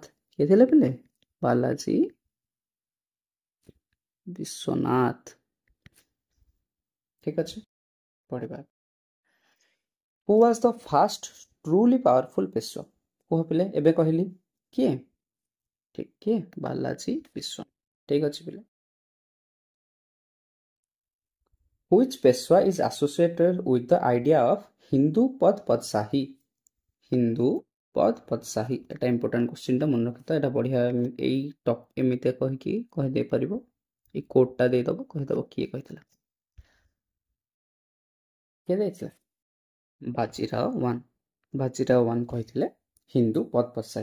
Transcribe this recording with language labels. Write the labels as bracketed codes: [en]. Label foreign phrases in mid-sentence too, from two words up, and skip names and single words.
[or] କିଏ ଥିଲେ ପିଲେ ବାଲାଜୀ ବିଶ୍ୱନାଥ। ଠିକ ଅଛି ପଢିବା [en] who was the first truly powerful Peshwa [or] କୁହ ପିଲେ ଏବେ କହିଲି କିଏ ଠିକ କିଏ ବାଲାଜୀ ବିଶ୍ୱନାଥ। ଠିକ ଅଛି ପିଲେ [en] which peshwa is associated with the idea of Hindu Pad Padsahi [or] ହିନ୍ଦୁ ପଦ ପଦଶାହୀ ଏଟା [en] important question [or] ଟା ମନେ ରଖିଥା। ଏଟା ବଢିଆ ଏଇ ଟପ୍ ଏମିତି କହିକି କହିଦେଇପାରିବ ଏଇ କୋଡଟା ଦେଇଦବ କହିଦବ କିଏ କହିଥିଲା କିଏ ଦେଇଥିଲା ବାଜିରାଓ ୱାନ୍ କହିଥିଲେ ହିନ୍ଦୁ ପଦ ପଦଶାହୀ।